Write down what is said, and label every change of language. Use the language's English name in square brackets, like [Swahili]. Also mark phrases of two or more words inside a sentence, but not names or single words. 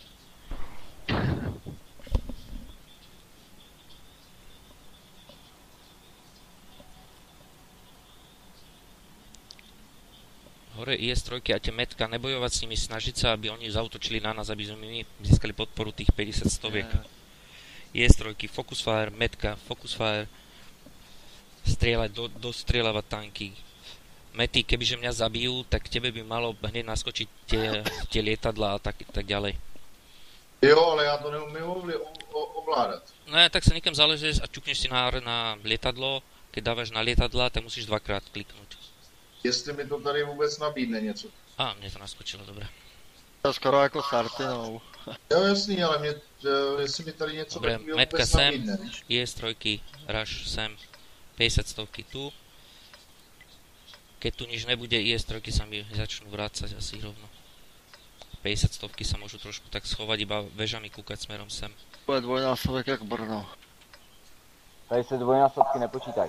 [Slovak] Hore IS-3 a tie metka, nebojovať s nimi, snažiť sa, aby oni zautočili na nás, aby sme my získali podporu tých 50 stoviek. [English] IS-3, focus fire, metka, focus fire, [Slovak] strieľať, dostrieľavať tanky. Mety, kebyže mňa zabijú, tak tebe by malo hneď naskočiť tie lietadlá a tak ďalej. [Czech] Jo, ale já to neumím ovládat. [Slovak] No ja, tak sa niekam zaležeš a čukneš si na lietadlo, keď dávaš na lietadla, tak musíš dvakrát kliknúť. [Czech] Jestli mi to tady vůbec nabídne něco. [Slovak] A, mne to naskočilo, dobre. [Czech] To skoro jako s Artinou. Jo, jasný, ale jestli mi tady něco [Slovak] dobre, [Czech] takového [Slovak] metka [Czech] vůbec sem, nabídne, víš? [Slovak] IS-3, rush sem, 50 stovky tu. Keď tu nič nebude, IS-3 sa mi začnú vrácať asi rovno. 50 stovky sa môžu trošku tak schovať, iba vežami kúkať smerom sem. [Czech] To je dvojnásobek jak Brno. Tady se dvojnásobky nepočítají.